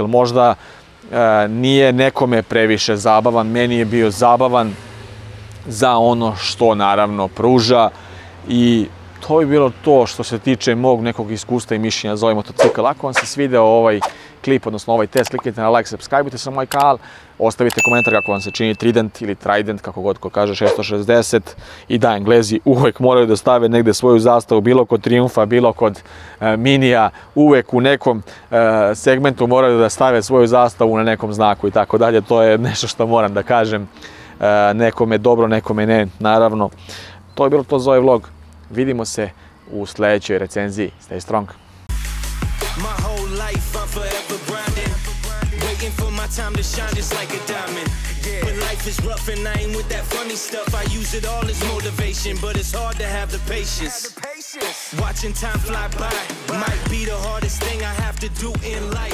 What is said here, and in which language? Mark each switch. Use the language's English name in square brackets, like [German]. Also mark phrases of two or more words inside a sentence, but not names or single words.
[Serbian] Možda nije nekome previše zabavan, meni je bio zabavan za ono što naravno pruža i to bi bilo to što se tiče mog nekog iskustva i mišljenja za ovaj motocikl. Ako vam se svideo ovaj klip, odnosno ovaj test, kliknite na like, subscribe-ite se na moj kanal, ostavite komentar kako vam se čini Trident ili Trident, kako god ko kaže, 660. I da, Englezi uvek moraju da stave negde svoju zastavu, bilo kod Triumfa, bilo kod Minija, uvek u nekom segmentu moraju da stave svoju zastavu na nekom znaku i tako dalje. To je nešto što moram da kažem, nekome dobro, nekome ne, naravno. To je bilo to za ovaj vlog. Vidimo se u sledećoj recenziji. [English] Stay strong! Time to shine just like a diamond. When life is rough and I ain't with that funny stuff, I use it all as motivation, but it's hard to have the patience. Watching time fly by might be the hardest thing I have to do in life.